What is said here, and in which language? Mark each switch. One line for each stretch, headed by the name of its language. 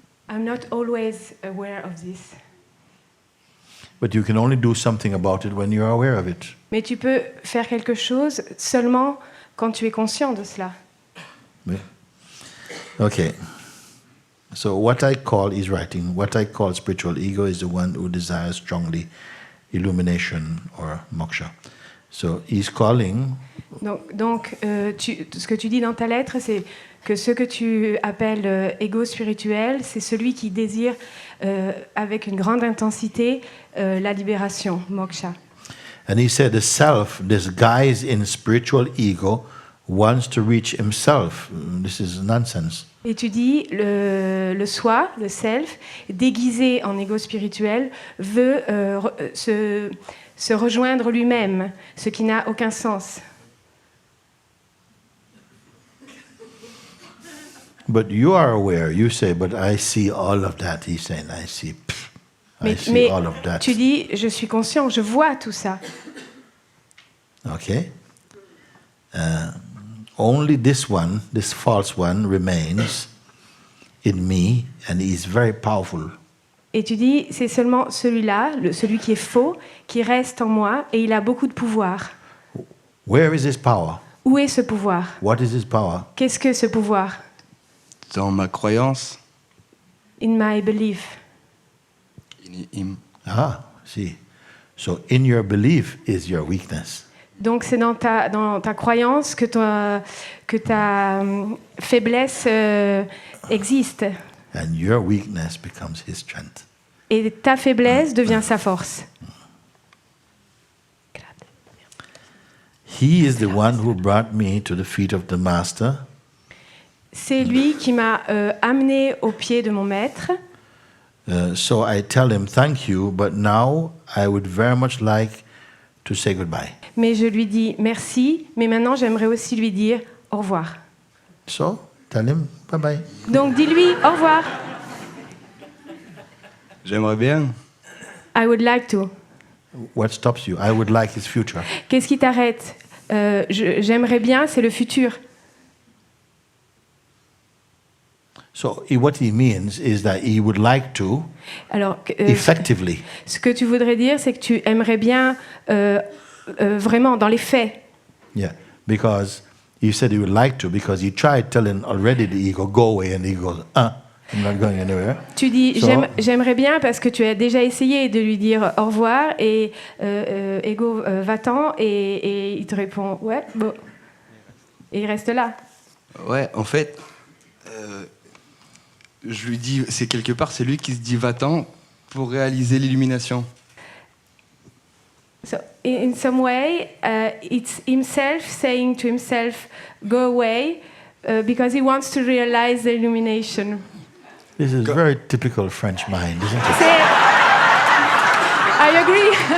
English: I'm not always aware of this. But you can only do something about it when you are aware of it.
French: Mais tu peux faire quelque chose seulement quand tu es conscient de cela.
English: Yeah. Okay. So what I call spiritual ego is the one who desires strongly illumination or moksha. So he's calling.
French: Donc ce que tu dis dans ta lettre, c'est que ce que tu appelles ego spirituel, c'est celui qui désire avec une grande intensité la libération, moksha.
English: And he said the self, disguised in spiritual ego, wants to reach himself. This is nonsense.
French: Et tu dis, le soi, le self, déguisé en ego spirituel, veut se rejoindre lui-même, ce qui n'a aucun sens.
English: But you are aware, you say, but I see all of that. He's saying, I see
French: Mais
English: all of that.
French: tu dis, je suis conscient, je vois tout ça.
English: Okay? Only this one, this false one, remains in me, and he is very powerful.
French: Et tu dis, c'est seulement celui-là, celui qui est faux, qui reste en moi, et il a beaucoup de pouvoir.
English: Where is his power?
French: Où est ce pouvoir?
English: What is his power?
French: Qu'est-ce que ce pouvoir? Dans ma croyance,
English: In my belief. in him. Ah, see. So in your belief is your weakness.
French: Donc c'est dans ta croyance que ta faiblesse existe.
English: And your weakness becomes his strength.
French: Et ta faiblesse devient sa force.
English: He is the one who brought me to the feet of the master.
French: C'est lui qui m'a amené au pied de mon maître.
English: So I tell him thank you, but now I would very much like to say goodbye.
French: Mais je lui dis merci, mais maintenant j'aimerais aussi lui dire au revoir.
English: So tell him bye bye.
French: Donc dis-lui au revoir. J'aimerais bien.
English: I would like to. What stops you? I would like his future.
French: Qu'est-ce qui t'arrête? J'aimerais bien, c'est le futur.
English: So what he means is that he would like to
French: Alors,
English: effectively.
French: ce que tu voudrais dire, c'est que tu aimerais bien vraiment dans les faits.
English: Yeah, because he said he would like to because he tried telling already the ego go away and he goes I'm not going anywhere.
French: Tu dis
English: So-
French: j'aimerais bien parce que tu as déjà essayé de lui dire au revoir et ego va-t'en et il te répond ouais bon et il reste là. Ouais, en fait, je lui dis, c'est quelque part, c'est lui qui se dit va-t'en pour réaliser l'illumination.
English: So in some way it's himself saying to himself go away because he wants to realize the illumination. This is very typical French mind, isn't it?
French: C'est
English: I agree.